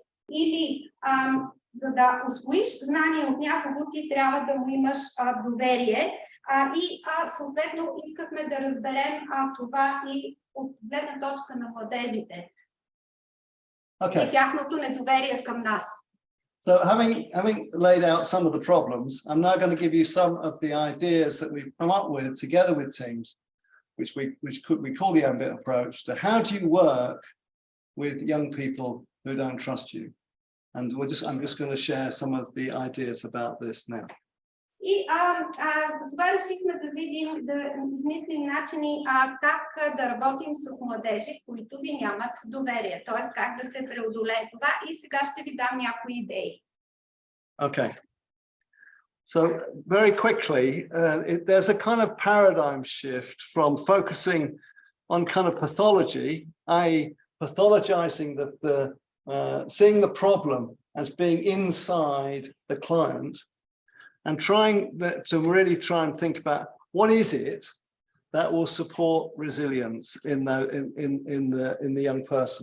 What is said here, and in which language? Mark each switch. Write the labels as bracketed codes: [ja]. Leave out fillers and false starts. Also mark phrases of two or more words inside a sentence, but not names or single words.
[bg] Или за да усвоиш знание от някого, ти трябва да му имаш доверие. И съответно искахме да разберем това и от гледна точка на младежите. И тяхното недоверие към нас. [en] So having laid out some of the problems, I'm now going to give you some of the ideas that we've come up with together with teams, which we call the AMBIT approach, to how do you work with young people who don't trust you. And I'm just going to share some of the ideas about this now. [bg] И за това решихме да видим, да измислим начини как да работим с младежи, които ви нямат доверие, т.е. как да се преодолее това. И сега ще ви дам някои идеи. [en] Okay. So very quickly, there's a kind of paradigm shift from focusing on kind of pathology, i.e. pathologizing seeing the problem as being inside the client, and trying to really try and think about what is it that will support resilience in the young person.